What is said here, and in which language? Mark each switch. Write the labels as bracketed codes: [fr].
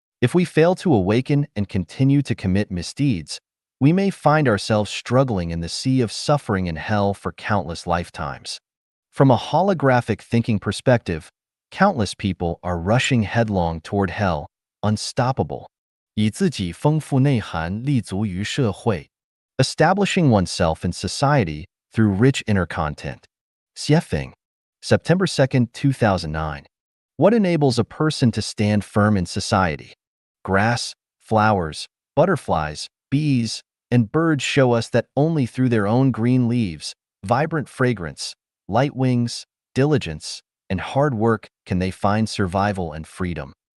[en] If we fail to awaken and continue to commit misdeeds, we may find ourselves struggling in the sea of suffering and hell for countless lifetimes. From a holographic thinking perspective, countless people are rushing headlong toward hell, unstoppable. [zh] 以自己丰富内涵立足于社会. [en] Establishing oneself in society through rich inner content. Xiefeng, September 2, 2009. What enables a person to stand firm in society? Grass, flowers, butterflies, bees, and birds show us that only through their own green leaves, vibrant fragrance, light wings, diligence, and hard work can they find survival and freedom.